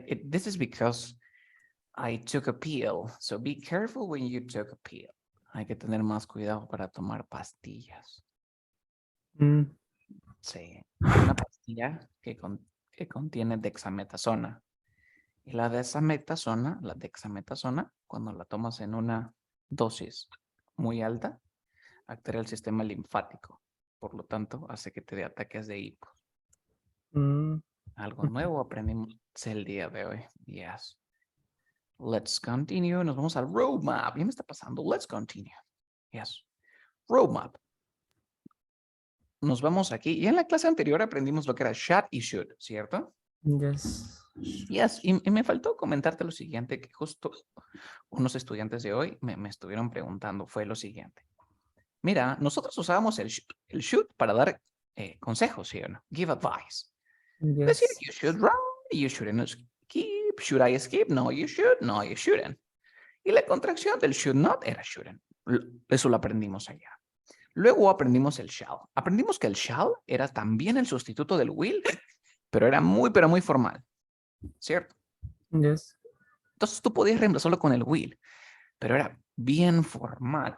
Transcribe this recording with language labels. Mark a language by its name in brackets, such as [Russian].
[English] This is because I took a pill. So be careful when you took a pill. [Spanish] Hay que tener más cuidado para tomar pastillas. Mm, Sí, hay una pastilla que contiene dexametasona. Y la dexametasona, cuando la tomas en una dosis muy alta, altera el sistema linfático. Por lo tanto, hace que te dé ataques de hipo. mm, Algo nuevo aprendimos el día de hoy. [English] Yes. Let's continue. [Spanish] Nos vamos al roadmap. Ya me está pasando. [English] Let's continue. Yes. [Spanish] Roadmap. Nos vamos aquí. Y en la clase anterior aprendimos lo que era should y should, ¿cierto? [English] yes. Yes. [Spanish] Y me faltó comentarte lo siguiente, que justo unos estudiantes de hoy me estuvieron preguntando. Fue lo siguiente. Mira, nosotros usábamos el should para dar consejos, ¿sí o no? [English] Give advice. [Spanish] Decir, [English] Yes. you should run, you shouldn't skip, should I skip? No, you should, no, you shouldn't. [Spanish] Y la contracción del should not era shouldn't. Eso lo aprendimos allá. Luego aprendimos el shall. Aprendimos que el shall era también el sustituto del will, pero era muy formal, ¿cierto? [English] Yes. [Spanish] Entonces tú podías reemplazarlo con el will, pero era bien formal.